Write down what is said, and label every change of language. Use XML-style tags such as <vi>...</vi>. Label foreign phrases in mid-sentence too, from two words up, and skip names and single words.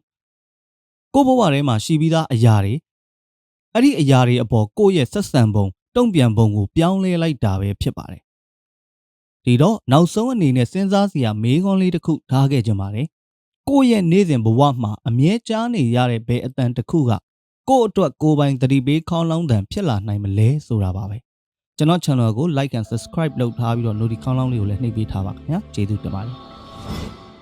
<my>ကိုယ့်ဘဝထဲမှာရှိပြီးသားအရာတွေအဲ့ဒီအရာတွေအပေါ်ကိုယ့်ရဲ့ဆက်ဆံပုံတုံ့ပြန်ပုံကိုပြောင်းလဲလိုက်တာပဲဖြစ်ပါတယ်ဒီတော့နောက်ဆုံးအနေနဲ့စဉ်းစားစရာမေးခွန်းလေးတစ်ခုထားခဲ့ကြပါတယ်ကိုယ့်ရဲ့နေ့စဉ်ဘဝမှာအမြဲကြားနေရတဲ့ဘယ်အတန်တစ်ခုကကိုယ့်အတွက်ကိုယ်ပိုင်သတိပေးခေါင်းလောင်းတန်ဖြစ်လာနိုင်မလဲဆိုတာပါပဲကျွန်တော် channel ကို</my> <en>like and subscribe</en> <my>လုပ်ထားပြီးတော့ notification ခေါင်းလောင်းလေးကိုလည်းနှိပ်ပေးထားပါခင်ဗျာကျေးဇူးတင်ပါတယ်</my>